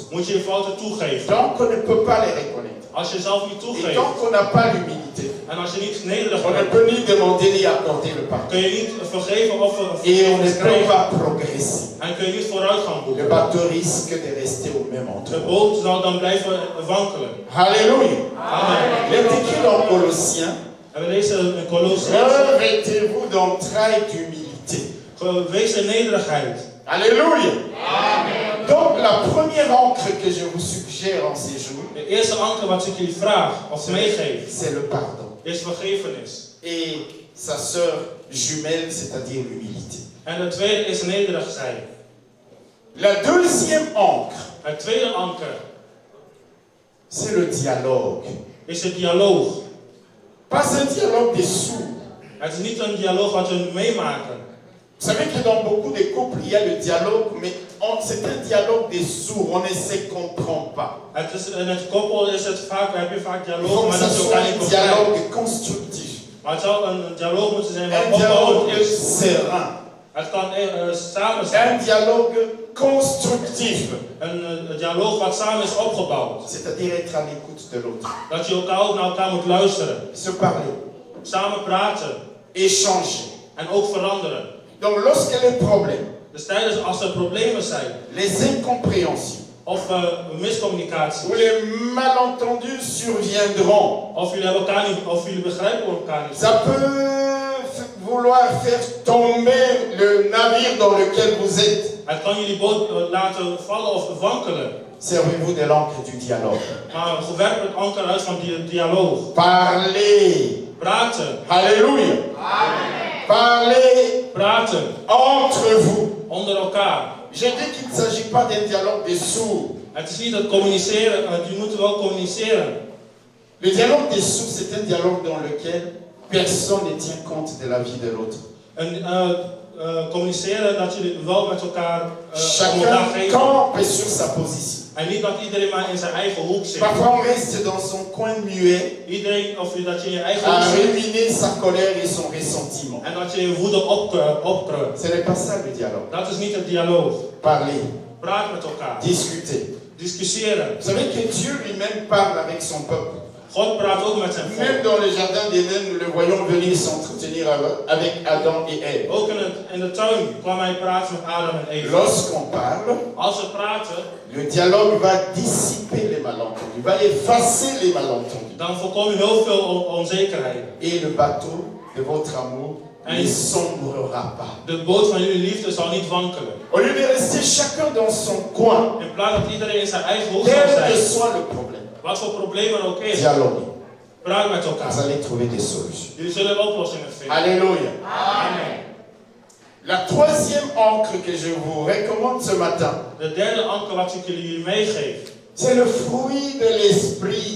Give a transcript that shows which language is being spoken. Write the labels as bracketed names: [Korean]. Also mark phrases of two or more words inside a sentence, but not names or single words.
[Dutch] moet je je fouten toegeven. [French] Donc on ne peut pas les reconnaître. [Dutch] Als je zelf niet [French] Et [Dutch] toegeeft [French] tant qu'on n'a pas l'humilité, [Dutch] en als je niet nederig [French] on ne [Dutch] bent, [French] peut ni demander ni accorder le pardon. [Dutch] kun je niet vergeven of [French] Et on ne [Dutch] vergevenis [French] peut [Dutch] krijgen. [French] pas progresser. [Dutch] En kun je niet vooruit gaan [French] Le [Dutch] boeken. [French] bateau risque de rester au même [Dutch] De [French] endroit. [Dutch] boot zal dan blijven wankelen. [French] Alléluia. Amen. Il est écrit dans Colossiens, [Dutch] En we lezen in Colossiërs, [French] revêtez-vous d'entrailles d'humilité. [Dutch] wees in nederigheid. [French] Alléluia. Donc la première encre que je vous suggère en ces jours, [Dutch] De eerste anker wat ik jullie vraag of meegeef, [French] c'est le pardon. [Dutch] is vergevenis. [French] Et sa sœur jumelle, c'est-à-dire l'humilité. [Dutch] En de tweede is nederig zijn. [French] La deuxième encre, [Dutch] Het tweede anker [French] c'est le dialogue. [Dutch] is de dialoog. [French] Pas un dialogue des sourds. [Dutch] Het is niet een dialoog wat we meemaken. [French] Vous savez que dans beaucoup de couples, il y a le dialogue, mais c'est un dialogue des sourds, on ne se comprend pas. [Dutch] In het koppel is het vaak, heb je vaak [French] Il faut [Dutch] dialoog, [French] que [Dutch] maar [French] ça [Dutch] dat je [French] soit [Dutch] elkaar niet [French] un [Dutch] begrijpt. [French] dialogue constructif, [Dutch] Maar het zou een dialoog moeten zijn wat [French] un [Dutch] opbouwend [French] dialogue [Dutch] is. [French] serein, [Dutch] Het kan samen zijn. [French] un dialogue constructif, [Dutch] Een dialoog wat samen is opgebouwd. [French] c'est-à-dire être à l'écoute de l'autre, [Dutch] Dat je elkaar ook naar elkaar moet luisteren. [French] se parler, [Dutch] Samen praten. [French] échanger. [Dutch] En ook veranderen. [French] Donc lorsque les problèmes, [Dutch] Dus tijdens als er problemen zijn. [French] les incompréhensions [Dutch] Of miscommunicatie. [French] ou les malentendus surviendront, [Dutch] Of jullie hebben elkaar niet, of jullie begrijpen elkaar niet. [French] ça peut vouloir faire tomber le navire dans lequel vous êtes. [Dutch] Het kan jullie boot laten vallen of wankelen. [French] Servez-vous de l'encre du dialogue. [Dutch] Maar werp het anker uit van die dialoog. [French] Parlez. [Dutch] Praten. [French] Alléluia. Parlez [Dutch] Praten. [French] entre vous. [Dutch] Onder elkaar. [French] Je dis qu'il ne s'agit pas d'un dialogue des sourds. [Dutch] Het is niet het communiceren, je moet wel communiceren. [French] Le dialogue des sourds, c'est un dialogue dans lequel personne ne tient compte de la vie de l'autre. [Dutch] Communiceren dat jullie wel met elkaar [French] Chacun [Dutch] commentaar geven. [French] campe sur sa position. [Dutch] En niet dat iedereen maar in zijn eigen hoek zit. [French] Parfois on reste dans son coin muet [Dutch] Iedereen, of dat je in je eigen [French] à [Dutch] hoek zit. [French] ruminer sa colère et son ressentiment. [Dutch] En dat je je woede opkruipt. [French] Ce n'est pas ça le dialogue. [Dutch] Dat is niet het dialoog. [French] Parlez, [Dutch] Praat met elkaar. [French] discutez. [Dutch] Discussiëren. [French] Vous savez que Dieu lui-même parle avec son peuple. [Dutch] God praat ook met zijn [French] Même [Dutch] volk. [French] dans le jardin d'Éden, nous le voyons venir s'entretenir avec Adam et Ève. [Dutch] Ook in de tuin kwam hij praten met Adam en Eva. [French] Lorsqu'on parle, [Dutch] Als ze praten, [French] le dialogue va dissiper les malentendus, va effacer les malentendus. [Dutch] dan voorkom je heel veel onzekerheid. [French] Et le bateau de votre amour ne sombrera pas. [Dutch] De boot van jullie liefde zal niet wankelen. [French] Au lieu de rester chacun dans son coin, [Dutch] In plaats dat iedereen in zijn eigen hoek zal [French] quel [Dutch] zijn. [French] que soit le problème, [Dutch] Wat voor probleem er ook is. [French] dialogue. [Dutch] Praat met [French] Vous [Dutch] elkaar. [French] allez trouver des solutions. [Dutch] Jullie zullen oplossingen vinden. [French] Alléluia. Amen. La troisième encre que je vous recommande ce matin, [Dutch] De derde anker wat ik jullie meegeef. [French] c'est le fruit de l'esprit.